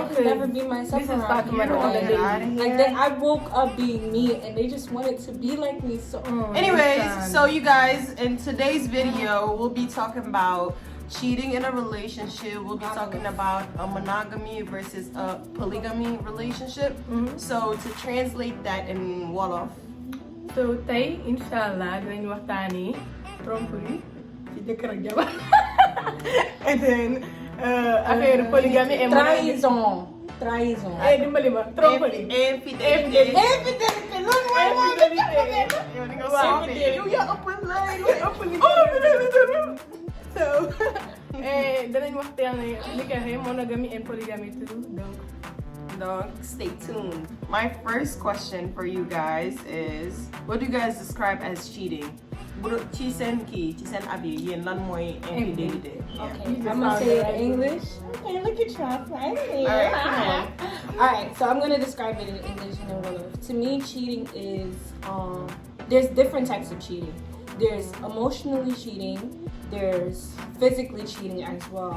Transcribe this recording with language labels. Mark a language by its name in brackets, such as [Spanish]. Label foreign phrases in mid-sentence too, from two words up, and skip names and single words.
[English] I can never be myself around people. I woke up being me, and they just wanted to be like me. So, anyways, so you guys, in today's video, we'll be talking about cheating in a relationship. We'll be talking about a monogamy versus a polygamy relationship. So to translate that in Wolof. [Wolof] So tay, inshallah, dinañ waxtaani tromperie ci jëkkër ak jabar. [English] And then affaire polygamy et [French] trahison. [Wolof] Dimbali ma tromperie. [French] Infidélités. [Wolof] Loolu mooy So, danañ waxtaanee li nga xam [English] monogamy and polygamy too. [French] Donc, [English] stay tuned. My first question for you guys is, what do you guys describe as cheating? [Wolof] Ci seen abi yéen lan mooy infidélité? [English] Okay, I'm gonna say it in English. Okay, look at y'all right here. Alright, so I'm gonna describe it in English and then Wolof. To me, cheating is there's different types of cheating. There's emotionally cheating, there's physically cheating as well.